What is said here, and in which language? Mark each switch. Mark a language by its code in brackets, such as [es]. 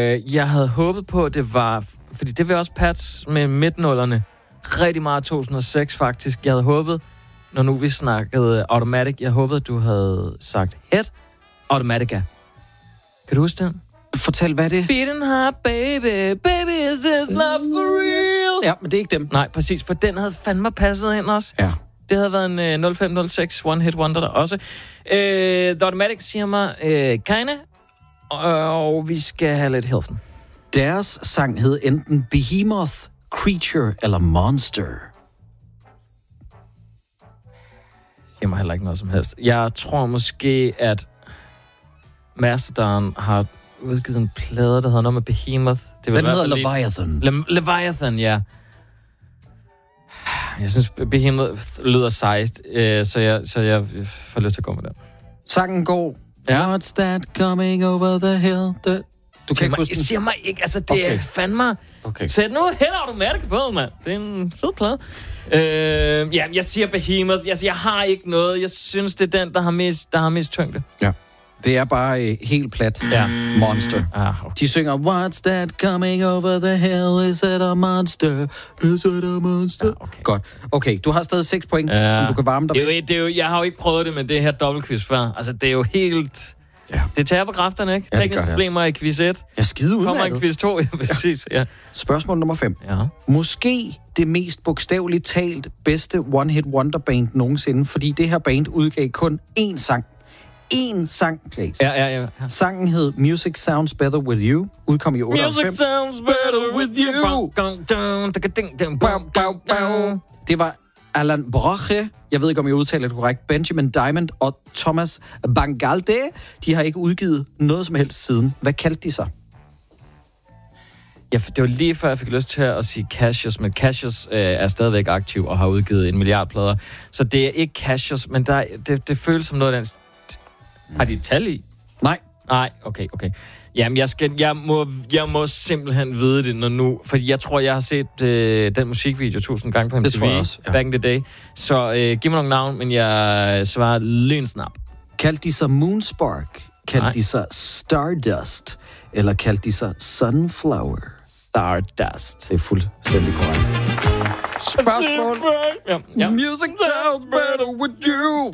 [da] Jeg havde håbet på, at det var... Fordi det var også patch med midtenullerne. Rigtig meget 2006, faktisk. Jeg havde håbet, når nu vi snakkede Automatic, jeg håbede, at du havde sagt Head Automatica. Kan du huske den? Fortæl, hvad er det? [en] Beating heart, baby. Baby, is this love for real? [da] Ja, men det er ikke dem. Nej, præcis. For den havde fandme passet ind også. Ja. Det havde været en 0506 One Hit Wonder der også. The Automatic siger mig Keine. Og vi skal have lidt helfen. Deres sang hed enten Behemoth, Creature eller Monster. Siger mig heller ikke noget som helst. Jeg tror måske, at Mastodon har... udgivet en plade, der hedder noget med Behemoth. Det den hedder Leviathan. Leviathan, ja. Jeg synes, Behemoth lyder sejst, så jeg får lyst til at gå med den. Sangen går. Ja. [en] What's that coming over the hill? [da] Du kan ikke huske den. Siger mig ikke, altså det okay. Er fandme. Okay. Sæt nu Head Automatic på, mand. Det er en fed plade. Ja, jeg siger Behemoth. Altså, jeg har ikke noget. Jeg synes, det er den, der har mest tyngde. Ja. Det er bare helt plat. Ja. Monster. Okay. De synger, [en] what's that coming over the hill? Is it a monster? Is it a monster? [da] Ja, okay. Godt. Okay, du har stadig 6 point, ja, som du kan varme dig med. Det er jo, jeg har jo ikke prøvet det med det her dobbeltquiz før. Altså, det er jo helt... Ja. Det tager på kræfterne, ikke? Ja, tekniske problemer altså. I quiz 1. Ja, skide udmærket. Kommer i quiz 2, ja, præcis. Ja. Spørgsmål nummer 5. Ja. Måske det mest bogstaveligt talt bedste One Hit Wonder Band nogensinde, fordi det her band udgav kun én sang. En sang, Klaas. Ja, ja, ja. Sangen hed Music Sounds Better With You. Udkom i 85. [en] Music sounds better with you. [da] Det var Alan Broche. Jeg ved ikke, om jeg udtaler det korrekt. Benjamin Diamond og Thomas Bangalde. De har ikke udgivet noget som helst siden. Hvad kaldte de sig? Ja, det var lige før, jeg fik lyst til at sige Cassius. Men Cassius er stadigvæk aktiv og har udgivet en milliard plader. Så det er ikke Cassius, men der, det føles som noget af den... Har de et tal i? Nej. Nej, okay. Jamen, jeg må simpelthen vide det, når nu... Fordi jeg tror, jeg har set den musikvideo 1000 gange på MTV. Det tror jeg også, ja. [en] Back in the day. [da] Så giv mig nogle navn, men jeg svarer lynsnap. Kaldte de sig Moonspark? Kaldte de sig Stardust? Eller kaldte de sig Sunflower? Stardust. Det er fuldstændig korrekt. Spørgsmål. Ja. [en] Music sounds better with you.